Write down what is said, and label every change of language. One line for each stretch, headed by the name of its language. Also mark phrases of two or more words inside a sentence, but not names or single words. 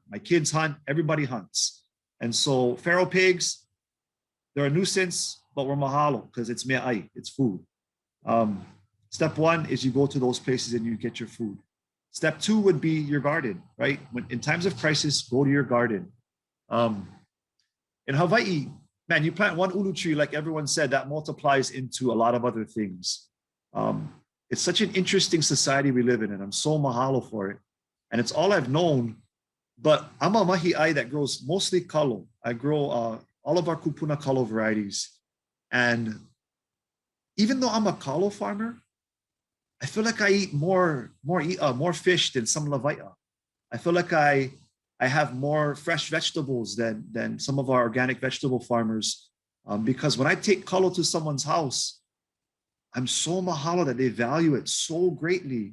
English: My kids hunt, everybody hunts. And so feral pigs, they're a nuisance, but we're mahalo because it's me'ai, it's food. Step one is you go to those places and you get your food. Step two would be your garden, right? In times of crisis, go to your garden. In Hawaii, man, you plant one ʻulu tree, like everyone said, that multiplies into a lot of other things. It's such an interesting society we live in, and I'm so mahalo for it. And it's all I've known, but I'm a mahiʻai that grows mostly kalo. I grow all of our
Hawaiian: kūpuna kalo
English: varieties. And even though I'm a kalo farmer, I feel like I eat more fish than some lawaiʻa. I feel like I have more fresh vegetables than some of our organic vegetable farmers, because when I take kalo to someone's house, I'm so mahalo that they value it so greatly.